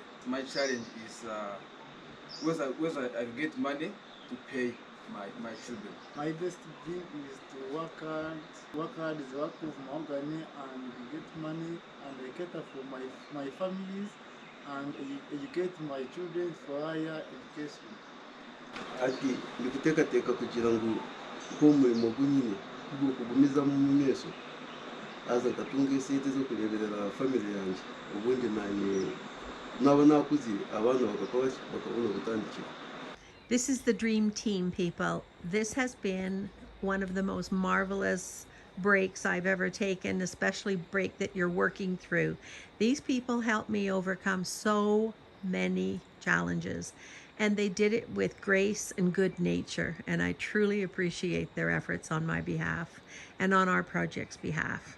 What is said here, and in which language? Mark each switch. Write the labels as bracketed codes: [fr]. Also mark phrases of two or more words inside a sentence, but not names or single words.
[en] My challenge is whether I get money to pay my children. My best dream is to work hard is work with Mahogany and get money and I cater for my families and educate my children for higher education. [nyn] ati ndikuteekateka kugira ngu nk'omurimo gunyine kugumiza mu meso aza nkatunga esente z'okureberera family yange obundi naba nakuzire abaana bakabona gutandikira. [en] This is the dream team, people. This has been one of the most marvelous breaks I've ever taken, especially break that you're working through. These people helped me overcome so many challenges, and they did it with grace and good nature, and I truly appreciate their efforts on my behalf and on our project's behalf.